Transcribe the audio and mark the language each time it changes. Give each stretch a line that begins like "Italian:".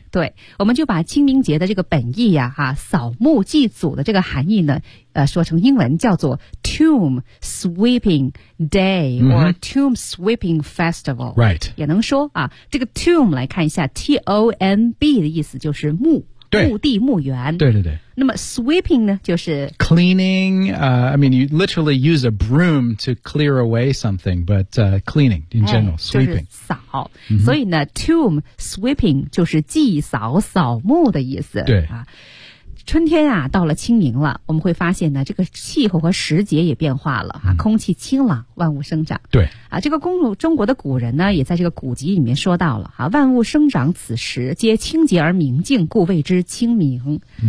Chinese: 对，我们就把清明节的这个本意呀、扫墓祭祖的这个含义呢，说成英文叫做
English: tomb sweeping day、or tomb sweeping festival。 right，
Chinese: 也能说啊，这个 tomb 来看一下 t o m b 的意思就是墓，墓地、墓园。对对对。那么 sweeping 呢，就是
English: cleaning。 I mean, you literally use a broom to clear away something, but cleaning in general, sweeping、
Chinese: 就是扫。所以呢 ，tomb sweeping 就是祭扫、扫墓的意思。对啊。春天啊，到了清明了，我们会发现呢，这个气候和时节也变化了啊，空气清朗，万物生长。对啊，这个中国的古人呢，也在这个古籍里面说到了啊，万物生长此时皆清洁而明净，故谓之清明。